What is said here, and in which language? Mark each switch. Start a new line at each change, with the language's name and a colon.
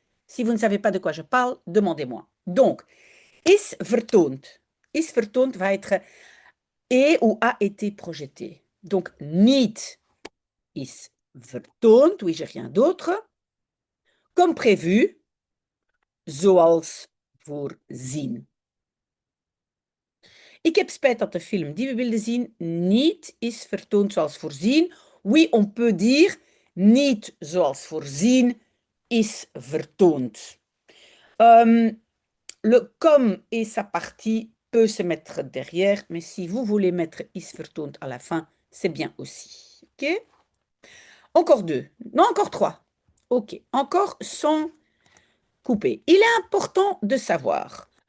French: Si vous ne savez pas de quoi je parle, demandez-moi. Donc,
Dutch: is vertoond. Is vertoond
French: va être et ou a été projeté. Donc,
Dutch: niet is vertoond,
French: oui, j'ai rien d'autre. Comme prévu,
Dutch: zoals voorzien. Ik heb spijt dat de film die we wilden zien niet is vertoond zoals voorzien.
French: Oui, on peut dire
Dutch: niet zoals voorzien is vertoond.
French: Le comme et sa partie peut se mettre derrière, mais si vous voulez mettre
Dutch: is vertoond
French: à la fin, c'est bien aussi. Ok? Encore deux. Non, encore trois. Ok. Encore sans couper. Il est important de savoir.